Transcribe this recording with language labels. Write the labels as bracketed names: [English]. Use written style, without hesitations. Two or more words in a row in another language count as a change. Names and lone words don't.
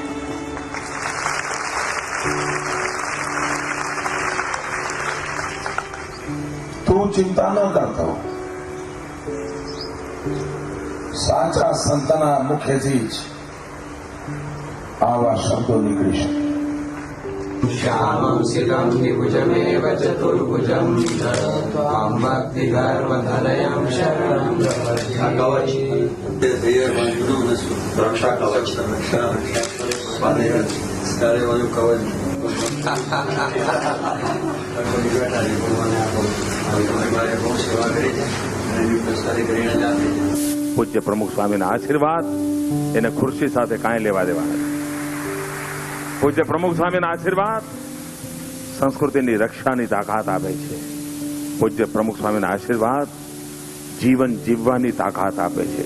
[Gujarati] તું ચિંતા ન કરતો। સાચા સંતના મુખેથી જ આવા શબ્દો નીકળી શકે। [Sanskrit] श्यामं शिखं विभुजमेव चतुर्भुजं त्वां भक्तिगर्वधरयं शरणं प्रपद्ये। रक्षा कवच सारे वायु कवच सेवा करी [Gujarati] પૂજ્ય પ્રમુખ સ્વામીના આશીર્વાદ એને ખુરશી સાથે કાંઈ લેવા દેવા નથી। પૂજ્ય પ્રમુખ સ્વામીના આશીર્વાદ સંસ્કૃતિની રક્ષાની તાકાત આપે છે। પૂજ્ય પ્રમુખ સ્વામીના આશીર્વાદ જીવન જીવવાની તાકાત આપે છે।